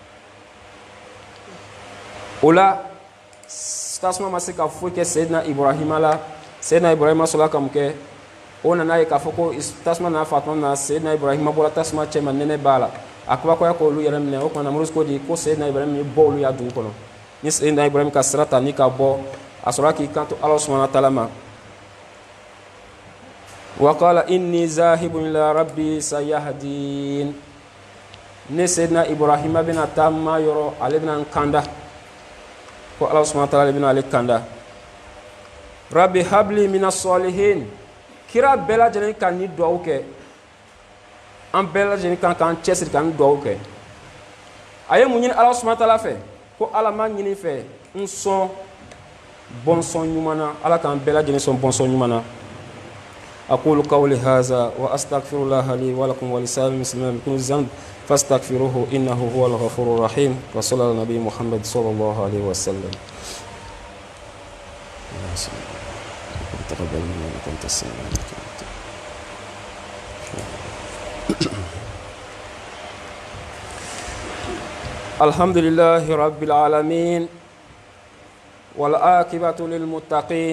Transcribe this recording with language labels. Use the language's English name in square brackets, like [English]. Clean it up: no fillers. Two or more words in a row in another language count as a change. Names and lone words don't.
[Bambara] o la tasuma ma se ka foyi kɛ Seydina Ibrahima la Seydina Ibrahima sɔrɔla ka mun kɛ o nana ye k'a fɔ ko tasuma nana fa tuma min na Seydina Ibrahima bɔra tasuma cɛ ma nɛnɛ b'a la a kabakɔya k'olu yɛrɛ minɛ o kumana Namrud ko di ko Seydina Ibrahima ye bɔ olu ya dugu kɔnɔ ni Seydina Ibrahima ka sira ta ni ka bɔ a sɔrɔla k'i kanto Ala [Arabic] سبحانه وتعالى [Bambara] ma [Arabic] وقال إني ذاهب إلى ربي سيهدين [Bambara] ne Seydina Ibrahima bɛna taama yɔrɔ ale bɛna n kanda ko Ala [Arabic] سبحانه وتعالى [Bambara] bɛna ale kanda [Arabic] رب هب لي من الصالحين [Bambara] kira bɛɛ lajɛlen ka ni duwawu kɛ an bɛɛ lajɛlen kan k'an cɛsiri ka ni duwawu kɛ a ye mun ɲini Ala [Arabic] سبحانه وتعالى [Bambara] fɛ ko Ala ma ɲini fɛ n sɔn bɔnsɔn ɲuman na Ala k'an bɛɛ lajɛlen sɔn bɔnsɔn ɲuman na [Arabic] أقول قولي هذا وأستغفر الله لي ولكم ولسائر المسلمين من كل ذنب فاستغفروه إنه هو الغفور الرحيم وصلى الله على نبي محمد صلى الله عليه وسلم تقبل منا انك انت السميع الحمد لله رب العالمين والعاقبة للمتقين